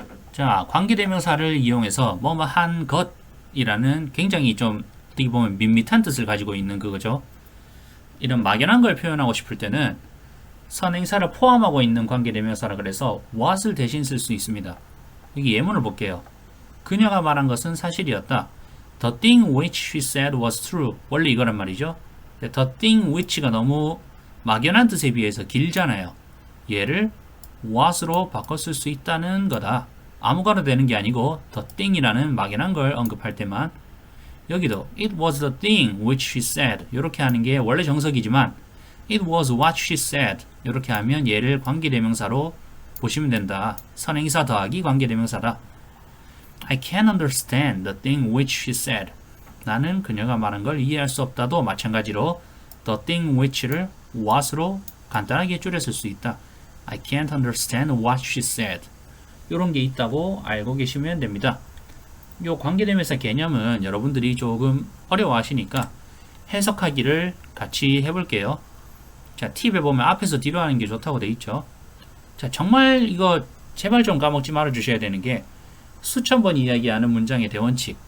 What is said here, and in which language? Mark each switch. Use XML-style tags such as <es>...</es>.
<ko>자, 관계대명사를 이용해서 뭐뭐 한 것이라는 굉장히 좀 어떻게 보면 밋밋한 뜻을 가지고 있는 그거죠. 이런 막연한 걸 표현하고 싶을 때는 선행사를 포함하고 있는 관계대명사라 그래서 what을 대신 쓸 수 있습니다. 여기 예문을 볼게요. 그녀가 말한 것은 사실이었다.</ko> <en>The thing which she said was true.</en> <ko>원래 이거란 말이죠. The thing which가 너무 막연한 뜻에 비해서 길잖아요. 얘를 what으로 바꿔 쓸 수 있다는 거다. 아무거나 되는 게 아니고 the thing이라는 막연한 걸 언급할 때만. 여기도</ko> <en>it was the thing which she said</en> <ko>이렇게 하는 게 원래 정석이지만</ko> <en>it was what she said</en> <ko>이렇게 하면 얘를 관계대명사로 보시면 된다. 선행사 더하기 관계대명사다.</ko> <en>I can't understand the thing which she said.</en> <ko>나는 그녀가 말한 걸 이해할 수 없다도 마찬가지로 the thing which를 what으로 간단하게 줄여 쓸 수 있다.</ko> <en>I can't understand what she said.</en> <ko>이런 게 있다고 알고 계시면 됩니다. 이 관계대명사 개념은 여러분들이 조금 어려워하시니까 해석하기를 같이 해볼게요. 자, 팁에 보면 앞에서 뒤로 하는 게 좋다고 돼 있죠. 자, 정말 이거 제발 좀 까먹지 말아 주셔야 되는 게 수천 번 이야기하는 문장의 대원칙.</ko>